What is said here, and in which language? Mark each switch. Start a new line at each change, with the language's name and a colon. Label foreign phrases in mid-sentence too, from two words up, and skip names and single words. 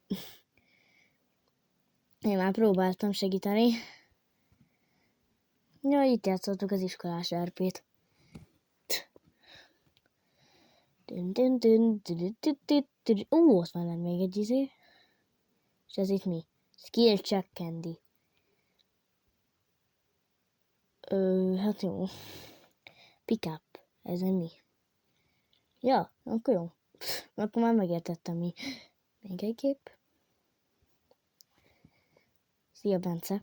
Hungarian: Én már próbáltam segíteni. Ja, itt játszottuk az iskolás RP-t. Ó, ott van még egy izé. És ez itt mi?
English: Skill check candy.
Hungarian: Hát jó.
English: Pick up.
Hungarian: Ez mi? Ja, akkor jó. Akkor már megértettem mi. Még egy kép. Szia, Bence.